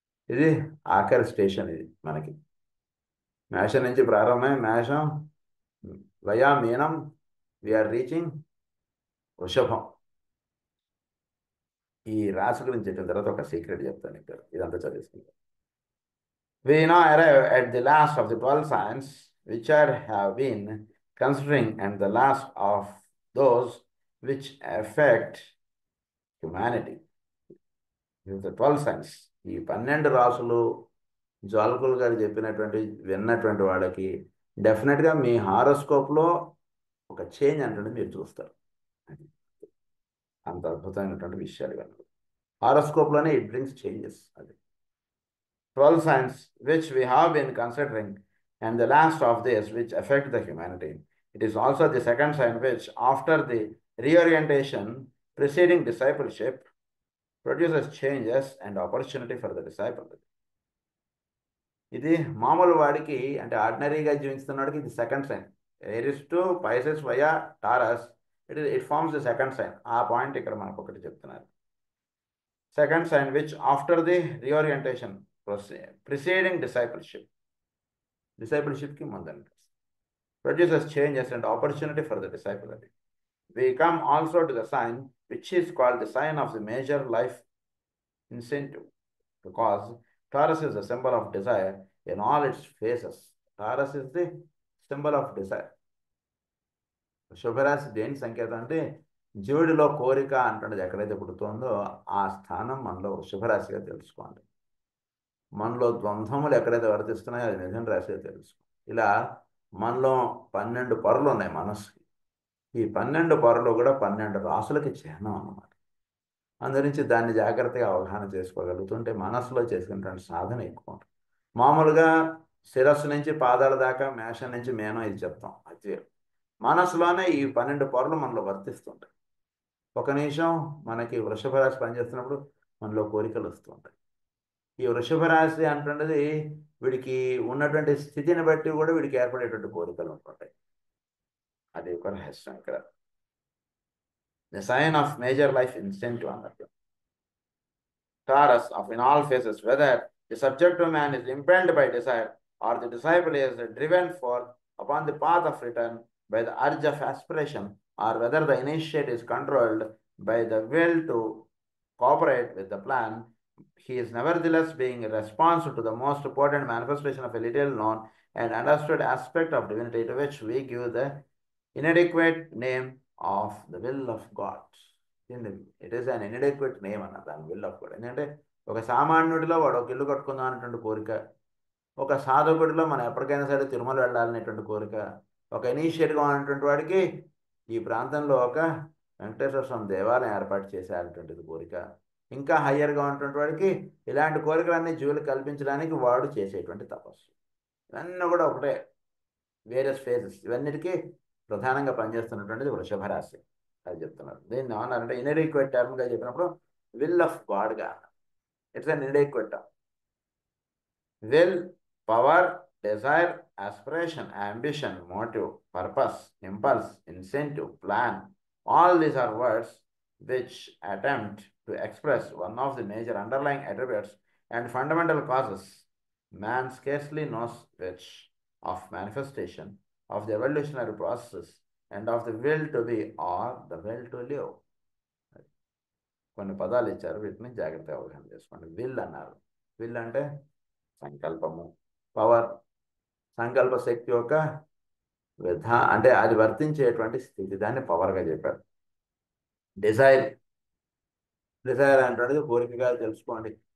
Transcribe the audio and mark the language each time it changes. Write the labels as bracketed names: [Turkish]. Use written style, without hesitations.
[Telugu] ఇది ఆఖరి స్టేషన్. ఇది మనకి మేషం నుంచి ప్రారంభమై మేషం వయా మీనం [English] we're reaching [Telugu] వృషభం. ఈ రాశి గురించి చెప్పిన తర్వాత ఒక సీక్రెట్ చెప్తాను ఇక్కడ, ఇదంతా చదివేసుకుంటాం. [English] We now arrive at the last of the 12 signs which have been considering, and the last of those which affect humanity. This is the 12 signs. [Telugu] ఈ 12 రాసులు జాలకులు గారు చెప్పినటువంటి విన్నటువంటి వాళ్ళకి డెఫినెట్గా మీ హారోస్కోప్లో ఒక చేంజ్ అంటే మీరు చూస్తారు. అంత అద్భుతమైనటువంటి విషయాలు కనుక హారోస్కోప్లోనే [English] It brings changes. అది 12 signs which we have been considering, and the last of this which affect the humanity. It is also the second sign which, after the reorientation preceding discipleship, produces changes and opportunity for the disciple. [Telugu] ఇది మామూలు వాడికి, అంటే ఆర్డినరీగా జీవిస్తున్నవాడికి ఇది second sign. [English] Aries to Pisces via Taurus, it forms the second sign. [Telugu] ఆ point ఇక్కడ మనకు ఒకటి చెప్తున్నారు. [English] second sign which after the reorientation preceding discipleship [Telugu] ki mundan [English] produces changes and opportunity for the disciple. We come also to the sign which is called the sign of the major life incentive, because Taurus is the symbol of desire in all its phases. Taurus is the symbol of desire. [Telugu] శుభరాశి దేని సంకేతం అంటే జీవుడిలో కోరిక అంటున్నది ఎక్కడైతే పుడుతుందో ఆ స్థానం మనలో శుభరాశిగా తెలుసుకోండి. మనలో ద్వంద్వములు ఎక్కడైతే వర్తిస్తున్నాయో అది మిథున రాశిగా తెలుసుకో. ఇలా మనలో 12 పొరలు ఉన్నాయి మనస్సుకి. ఈ 12 పొరలు కూడా 12 రాసులకి చిహ్నం అన్నమాట. అందురించి దాన్ని జాగ్రత్తగా అవగాహన చేసుకోగలుగుతుంటే మనస్సులో చేసుకునేటువంటి సాధన ఎక్కువ ఉంటుంది. మామూలుగా శిరస్సు నుంచి పాదాల దాకా, మేషం నుంచి మేనం ఇది చెప్తాం. అది మనస్సులోనే ఈ 12 పొరలు మనలో వర్తిస్తుంటాయి. ఒక నిమిషం మనకి వృషభ రాశి పనిచేస్తున్నప్పుడు మనలో కోరికలు వస్తుంటాయి. ఈ వృషభ రాశి అంటున్నది వీడికి ఉన్నటువంటి స్థితిని బట్టి కూడా వీడికి ఏర్పడేటువంటి కోరికలు ఉంటుంటాయి. అది ఒక రహస్యం ఇక్కడ. [English] The sign of major life incentive అన్నట్టు. Taurus of in all phases, whether the subjective man is impelled by desire or the disciple is driven forth upon the path of return by the urge of aspiration, or whether the initiate is controlled by the will to cooperate with the plan, he is nevertheless being a response to the most important manifestation of a little known and understood aspect of divinity, to which we give the inadequate name of the will of God. It is an inadequate name, another will of God. [Telugu] ఒక సామాన్యుడిలో వాడు ఒక ఇల్లు కట్టుకుందాం అనేటువంటి కోరిక, ఒక సాధకుడిలో మనం ఎప్పటికైనా సరే తిరుమల వెళ్ళాలనేటువంటి కోరిక, ఒక ఇనీషియేట్గా ఉన్నటువంటి వాడికి ఈ ప్రాంతంలో ఒక వెంకటేశ్వర స్వామి దేవాలయం ఏర్పాటు చేసేటటువంటిది కోరిక, ఇంకా హయ్యర్గా ఉన్నటువంటి వాడికి ఇలాంటి కోరికలన్నీ జీవులు కల్పించడానికి వాడు చేసేటువంటి తపస్సు. ఇవన్నీ కూడా ఒకటే, [English] Various phases. [Telugu] ఇవన్నిటికీ ప్రధానంగా పనిచేస్తున్నటువంటిది వృషభ రాశి. అది చెప్తున్నారు. దీన్ని ఏమన్నారంటే ఇన్ఎడిక్వేట్ టర్మ్గా చెప్పినప్పుడు will of గాడ్గా. [English] It's an inadequate term. Will, power, desire, aspiration, ambition, motive, purpose, impulse, incentive, plan. All these are words which attempt to express one of the major underlying attributes and fundamental causes man scarcely knows which of manifestation of the evolutionary process and of the will to be or the will to live. [Telugu] కొన్ని పదాలు ఇచ్చారు, వీటిని జాగ్రత్తగా అవగాహన చేసుకోండి. Will అన్నారు. Will అంటే సంకల్పము. పవర్, సంకల్ప శక్తి యొక్క అంటే అది వర్తించేటువంటి స్థితి, దాన్ని పవర్గా చెప్పారు. డిజైర్, డిజైర్ అంటున్నది కోరికగా తెలుసుకోండి.